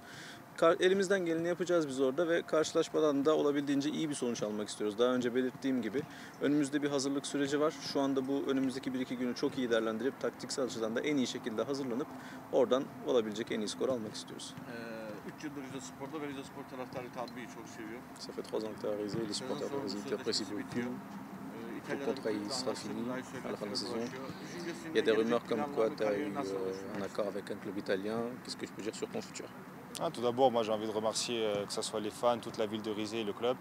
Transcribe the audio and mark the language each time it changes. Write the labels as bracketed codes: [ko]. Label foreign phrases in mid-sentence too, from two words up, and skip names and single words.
[tr] Elimizden geleni yapacağız biz orada ve karşılaşmadan da olabildiğince iyi bir sonuç almak istiyoruz. Daha önce belirttiğim gibi önümüzde bir hazırlık süreci var. Şu anda bu önümüzdeki 1-2 günü çok iyi değerlendirip taktiksel açıdan da en iyi şekilde hazırlanıp oradan olabilecek en iyi skor almak istiyoruz. 3 yıldır Rize Spor'da ve Rize Spor taraftarı Talbi'yi çok seviyor. [fr] Ça fait 3 ans que tu es à Rize, les supporters de Rize t'apprécient beaucoup. Le contrat il sera fini à la fin de la saison. Il y a des rumeurs comme quoi tu as eu un accord avec un club italien. Qu'est-ce que tu peux dire sur ton futur? Tout d'abord, moi j'ai envie de remercier que ce soit les fans, toute la ville de Rize et le club.